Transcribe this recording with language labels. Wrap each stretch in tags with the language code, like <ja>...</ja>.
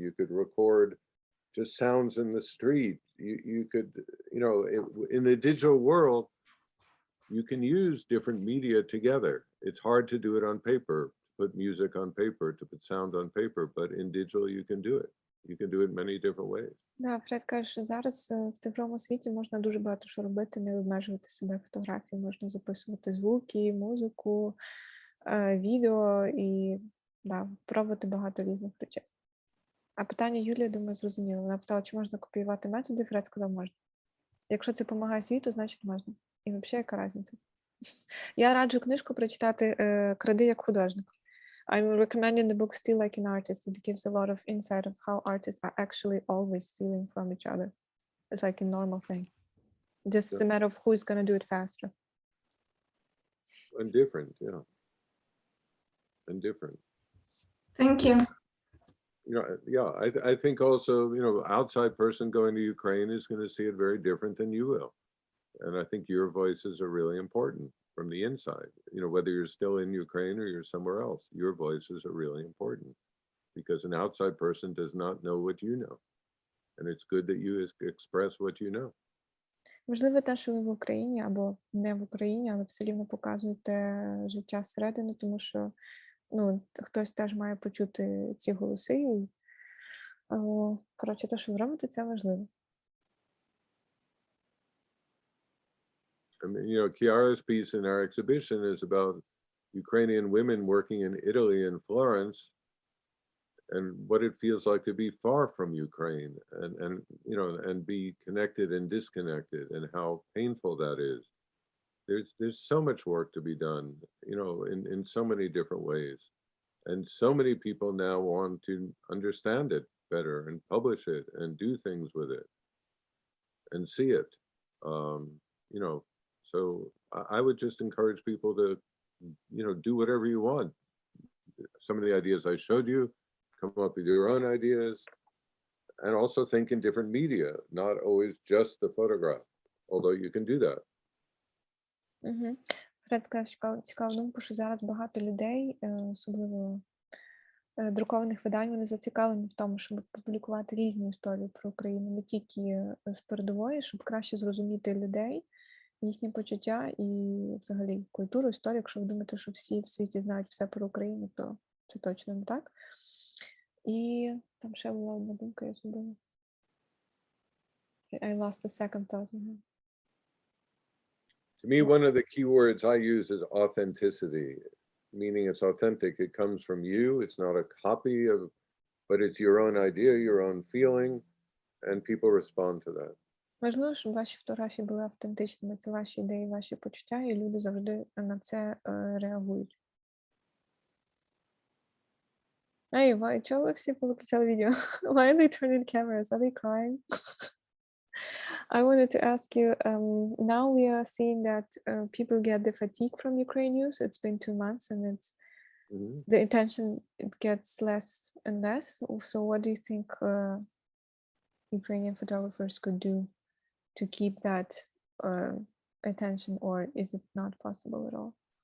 <en>You could record just sounds in the street. You could, you know, in the digital world, you can use different media together. It's hard to do it on paper, to put music on paper, to put sound on paper, but in digital you can do it. You can do it many different ways.</en> <uk>Да, Фред каже, що зараз в цифровому світі можна дуже багато що робити, не обмежувати себе фотографією, можна записувати звуки, музику, відео і да, пробувати багато різних речей. А питання Юлії, думаю, зрозуміло. Вона питала, чи можна копіювати методи, Фред сказав, можна. Якщо це допомагає світу, значить можна. І взагалі, яка різниця? Я раджу книжку прочитати «Кради як художник».</uk> <en>I'm recommending the book Steal Like an Artist. It gives a lot of insight of how artists are actually always stealing from each other. It's like a normal thing. Just a matter of who's going to do it faster. And different, yeah. And different. Thank you. You know, yeah, I think also, you know, outside person going to Ukraine is going to see it very different than you will. And I think your voices are really important from the inside. You know, whether you're still in Ukraine or you're somewhere else, your voices are really important because an outside person does not know what you know. And it's good that you express what you know.</en> <uk>Важливо те, що ви в Україні або не в Україні, але все рівно показуєте життя зсередини, тому що ну, хтось теж має почути ці голоси. І, коротше, те, що ви робите, це важливо.</uk> <en>I mean, you know, Chiara's piece in our exhibition is about Ukrainian women working in Italy and Florence and what it feels like to be far from Ukraine and you know, and be connected and disconnected and how painful that is. There's so much work to be done, you know, in so many different ways. And so many people now want to understand it better and publish it and do things with it and see it, you know. So I would just encourage people to, you know, do whatever you want. Some of the ideas I showed you, come up with your own ideas, and also think in different media, not always just the photograph, although you can do that.</en> <uk>Фред сказав цікаву думку, що зараз багато людей, особливо друкованих видань, вони зацікавлені в тому, щоб публікувати різні історії про Україну, не тільки з передової, щоб краще зрозуміти людей, їхні почуття і взагалі культуру, історію. Якщо ви думаєте, що всі в світі знають все про Україну, то це точно не так. І там ще була одна думка, я забула.</uk> <en>I lost the second thought. To me, one of the key words I use is authenticity, meaning it's authentic. It comes from you. It's not a copy of, but it's your own idea, your own feeling, and people respond to that.</en> <uk>Важливо, щоб ваші фотографії були автентичними. Це ваші ідеї, ваші почуття, і люди завжди на це реагують. Ей, чого ви всі повиключали відео?</uk> <en>Why are they turning cameras? Are they crying? I wanted to ask you, now we are seeing that people get the fatigue from Ukraine news. It's been 2 months and it's the attention, it gets less and less. So what do you think Ukrainian photographers could do to keep that attention, or is it not possible at all?</en>